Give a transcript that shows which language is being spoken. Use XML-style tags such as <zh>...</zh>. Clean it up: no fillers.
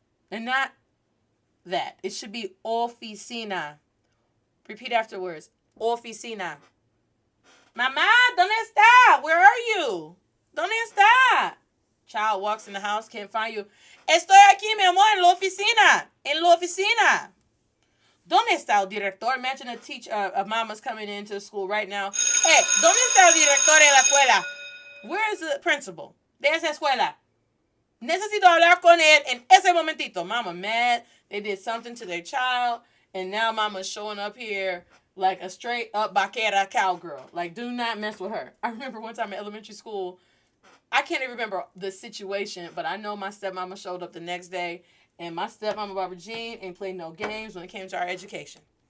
<en>And not that. It should be oficina. Repeat afterwards. Oficina.</en> <es>Mamá, ¿dónde está?</es> <en>Where are you?</en> <es>¿Dónde está?</es> <en>Child walks in the house, can't find you.</en> <es>Estoy aquí, mi amor, en la oficina. En la oficina. ¿Dónde está el director?</es> <en>Imagine a mama's coming into school right now.</en> <es>Hey, ¿dónde está el director en la escuela?</es> <en>Where is the principal</en> <es>de esa escuela? Necesito hablar con él en ese momentito.</es> <en>Mama mad. They did something to their child, and now mama's showing up here like a straight up vaquera cowgirl. Like, do not mess with her. I remember one time in elementary school, I can't even remember the situation, but I know my stepmama showed up the next day, and my stepmama, Barbara Jean, ain't played no games when it came to our education.</en>